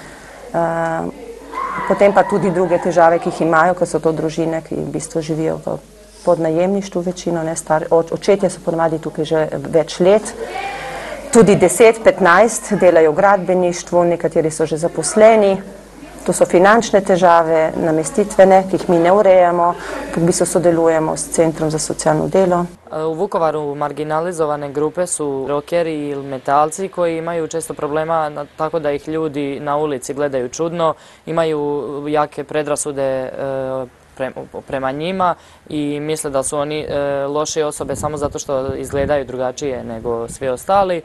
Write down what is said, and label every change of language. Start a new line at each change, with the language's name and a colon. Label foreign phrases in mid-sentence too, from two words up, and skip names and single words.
Slovenian: Potem pa tudi druge težave, ki jih imajo, ker so to družine, ki v bistvu živijo v podnajemništvu večino, očetje so ponavadi tukaj že več let, tudi 10-15 delajo v gradbeništvu, nekateri so že zaposleni. To so finančne težave, namestitvene, ki jih mi ne urejamo, v bistvu sodelujemo s Centrom za socijalno delo.
Serbian: U Vukovaru marginalizovane grupe su rokeri ili metalci koji imaju često problema tako da ih ljudi na ulici gledaju čudno, imaju jake predrasude prema njima i misle da su oni loše osobe samo zato što izgledaju drugačije nego svi ostali.